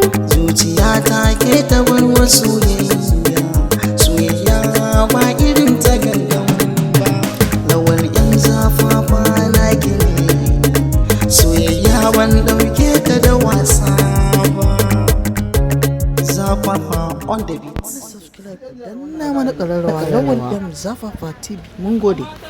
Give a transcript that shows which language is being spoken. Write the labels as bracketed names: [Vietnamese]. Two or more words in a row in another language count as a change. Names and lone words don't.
[Hausa] Zuciya ta ke ta bar wa soyayya. Soyayya ba irin ta gangan ba. Lawal yan zafafa na ki ne. Soyayya ban ɗauke ta da wasa ba. [English] Zafafa on the beat. [Hausa] Subscribe, danna mana ƙararrawa, Lawal M Zafafa T V. Mun gode.